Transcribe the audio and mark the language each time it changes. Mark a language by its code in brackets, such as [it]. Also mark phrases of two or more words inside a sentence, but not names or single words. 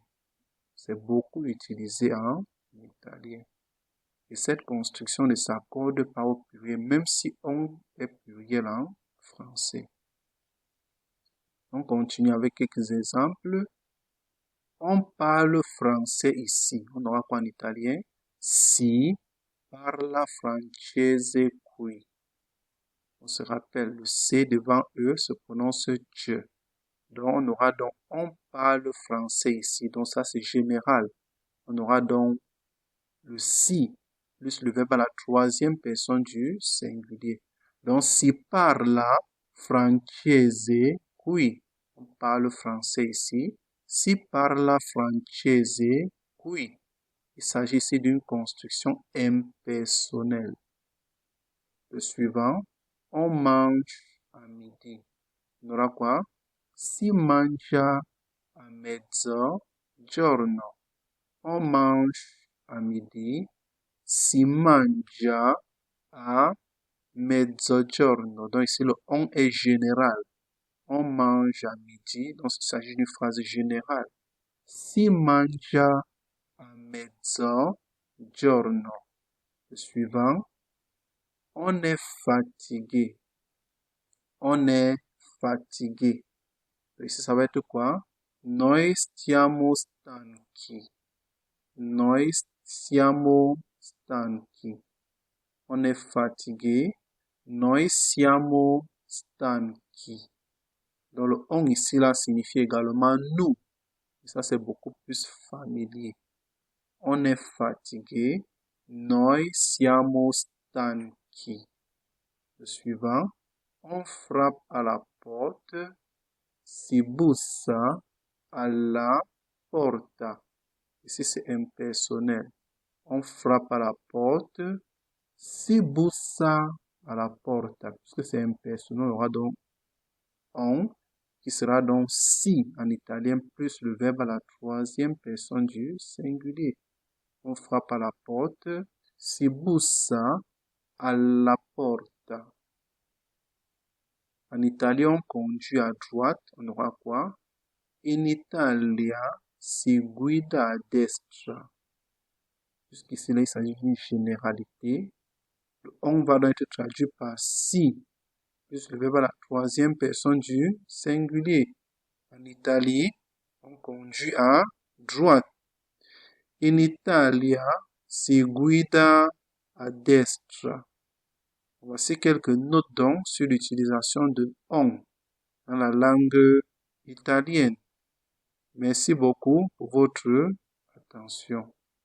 [fr] C'est beaucoup utilisé en italien. Et cette construction ne s'accorde pas au pluriel, même si on est pluriel en français. On continue avec quelques exemples. On parle français ici. On aura quoi en italien? [it] Si parla francese qui. [fr] On se rappelle, le C devant E se prononce je. Donc, on aura donc on parle français ici. Donc, ça, c'est général. On aura donc le si plus le verbe à la troisième personne du singulier. Donc, [it] si parla francese qui. [fr] On parle français ici. [it] Si parla francese qui. [fr] Il s'agit ici d'une construction impersonnelle. Le suivant, on mange à midi. On aura quoi? [it] Si mangia a mezzogiorno. [fr] On mange à midi. [it] Si mangia a mezzogiorno. [fr] Donc ici, le on est général. On mange à midi. Donc il s'agit d'une phrase générale. [it] Si mangia a mezzogiorno. [fr] Le suivant, on est fatigué. On est fatigué. Ici, ça va être quoi? [it] Noi stiamo stanchi. Noi siamo stanchi. [fr] On est fatigué. [it] Noi siamo stanchi. [fr] Donc, le on ici, là, signifie également nous. Et ça, c'est beaucoup plus familier. On est fatigué. [it] Noi siamo stanchi. [fr] Le suivant. On frappe à la porte. [it] Si bussa alla porta. [fr] Ici, c'est impersonnel. On frappe à la porte. [it] Si bussa alla porta. [fr] Puisque c'est impersonnel, on aura donc on, qui sera donc si en italien, plus le verbe à la troisième personne du singulier. On frappe à la porte. [it] Si bussa alla porta. [fr] En italien, on conduit à droite. On aura quoi? [it] In Italia, si guida a destra. [fr] Jusqu'ici, là, il s'agit d'une généralité. Le on va donc être traduit par si, plus le verbe à la troisième personne du singulier. En Italie, on conduit à droite. [it] In Italia, si guida a destra. [fr] Voici quelques notes donc sur l'utilisation de on dans la langue italienne. Merci beaucoup pour votre attention.